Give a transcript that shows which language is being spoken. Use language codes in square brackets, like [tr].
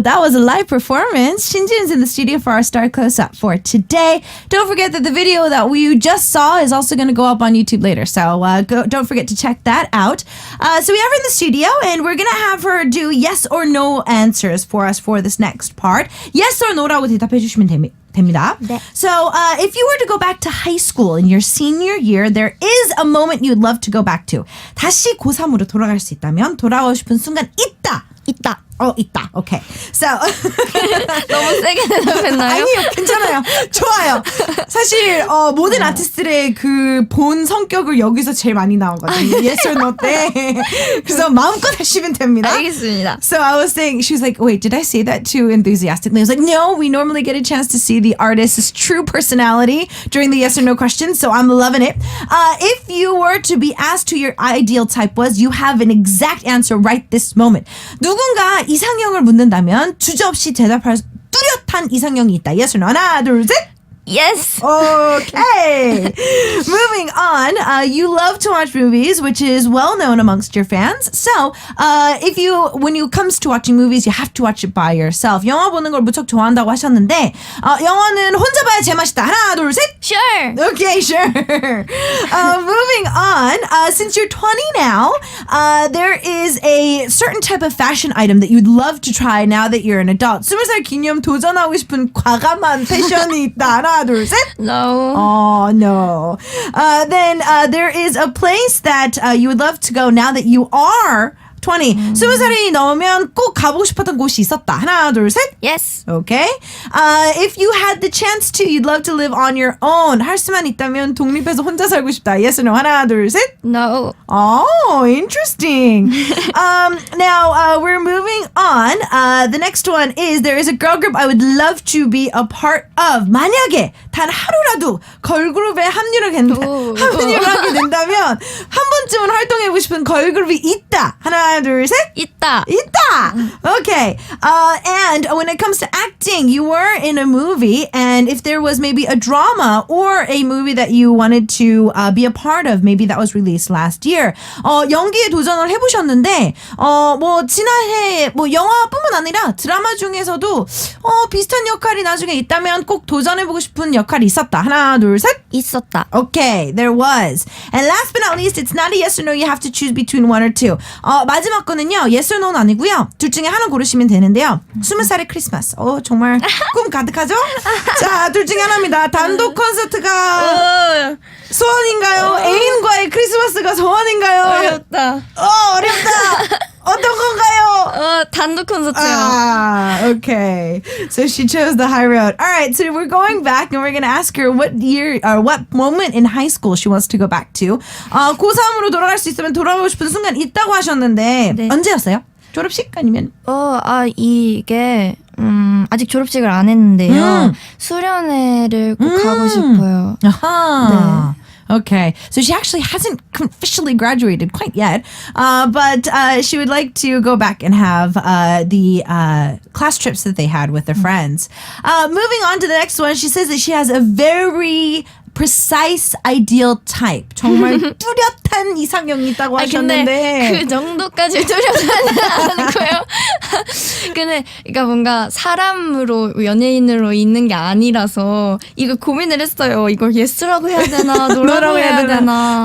[en] That was a live performance. Shinjin's in the studio for our Star Close-Up for today. Don't forget that the video that we just saw is also going to go up on YouTube later. So don't forget to check that out. So we have her in the studio, and we're going to have her do yes or no answers for us for this next part. Yes or no [ko] 라고 대답해 주시면 됩니다. 네. [en] So if you were to go back to high school in your senior year, there is a moment you'd love to go back to. [ko] 다시 고3으로 돌아갈 수 있다면 돌아가고 싶은 순간 있다. 있다. [en] Okay. So [ko] 너무 세게 대답했나요? 아니요, 괜찮아요. 좋아요. 사실 모든 아티스트들의 그 본 성격을 여기서 제일 많이 나오거든요. [en] Yes or no [ko] 때. 그래서 마음껏 하시면 됩니다. 알겠습니다. [en] So I was saying, she was like, wait, did I say that too enthusiastically? I was like, no, we normally get a chance to see the artist's true personality during the yes or no questions, so I'm loving it. If you were to be asked who your ideal type was, you have an exact answer right this moment. [ko] 누군가 이상형을 묻는다면 주저없이 대답할 뚜렷한 이상형이 있다. [en] Yes or no? [ko] 하나, 둘, 셋. [en] Yes. Okay. Moving on. You love to watch movies, which is well known amongst your fans. So, when it comes to watching movies, you have to watch it by yourself. [ko] 영화 보는 걸 무척 좋아한다고 하셨는데, 영화는 혼자 봐야 제맛이다. 하나, 둘, 셋. [en] Sure. Okay, sure. Moving on. Since you're 20 now, there is a certain type of fashion item that you'd love to try now that you're an adult. [ko] 20살 기념 도전하고 싶은 과감한 패션이 있다. 하나, 둘, 셋. [en] No. Oh, no. Then there is a place that you would love to go now that you are 20. [ko] 20살이 넘으면 꼭 가보고 싶었던 곳이 있었다. 하나, 둘, 셋. [en] Yes. Okay. If you had the chance to, you'd love to live on your own. [ko] 할 수만 있다면 독립해서 혼자 살고 싶다. [en] Yes or no? [ko] 하나, 둘, 셋. [en] No. Oh, interesting. Now, we're moving on. The next one is, there is a girl group I would love to be a part of. [ko] 만약에 단 하루라도 걸그룹에 합류를 하게 된다면 한 번쯤은 활동해보고 싶은 걸그룹이 있다. 하나, 둘, 셋. 있다. [en] Okay. And when it comes to acting, you were in a movie, and if there was maybe a drama or a movie that you wanted to be a part of, maybe that was released last year. [ko] 연기에 도전을 해보셨는데, 지난해 영화뿐만 아니라 드라마 중에서도 비슷한 역할이 나중에 있다면 꼭 도전해보고 싶은 역할이 있었다. 하나, 둘, 셋. 있었다. [en] Okay, there was. And last but not least, it's not a yes or no. You have to choose between one or two. [ko] 마지막 거는요, [en] yes or no [ko] 는 아니고요. 둘 중에 하나 고르시면 되는데요. 20살의 크리스마스. 정말 꿈 가득하죠? 자, 둘 중에 하나입니다. 단독 콘서트가 소원인가요? 애인과의 크리스마스가 소원인가요? 어렵다. 어렵다. 어떤 건가요? 단독 콘서트요. [en] Okay. So she chose the high road. All right, so we're going back and we're going to ask her what year or what moment in high school she wants to go back to. [ko] 고3으로 돌아갈 수 있으면 돌아가고 싶은 순간 있다고 하셨는데 네. 언제였어요? 졸업식 아니면? 이게 아직 졸업식을 안 했는데요. 수련회를 꼭 가고 싶어요. 아하. [en] Okay, so she actually hasn't officially graduated quite yet, but she would like to go back and have the class trips that they had with their friends. Moving on to the next one, she says that she has a very precise ideal type. [ko] 정말 뚜렷한 이상형이 있다고 하셨는데. 근데 그 정도까지 뚜렷하지 않고요. 근데 그러니까 뭔가 사람으로 연예인으로 있는 게 아니라서 이거 고민을 했어요. 이걸 예스라고 해야 되나 노라고 해야 되나.